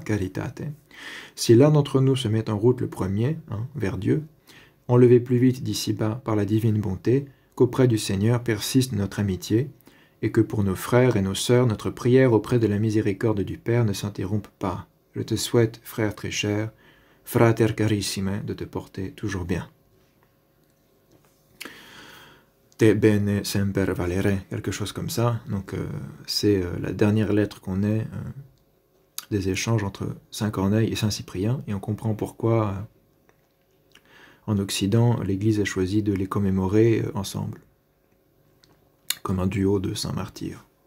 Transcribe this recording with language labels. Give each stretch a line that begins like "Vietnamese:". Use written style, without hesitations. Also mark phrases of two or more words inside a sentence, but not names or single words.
French: Si l'un d'entre nous se met en route le premier, vers Dieu, enlevés plus vite d'ici-bas par la divine bonté, qu'auprès du Seigneur persiste notre amitié, et que pour nos frères et nos sœurs, notre prière auprès de la miséricorde du Père ne s'interrompe pas. Je te souhaite, frère très cher,
Latin: frater carissime,
French: de te porter toujours bien.
Latin: Te bene semper valere,
French: quelque chose comme ça. Donc c'est la dernière lettre qu'on ait des échanges entre Saint Corneille et Saint Cyprien, et on comprend pourquoi en Occident l'Église a choisi de les commémorer ensemble, comme un duo de saints martyrs.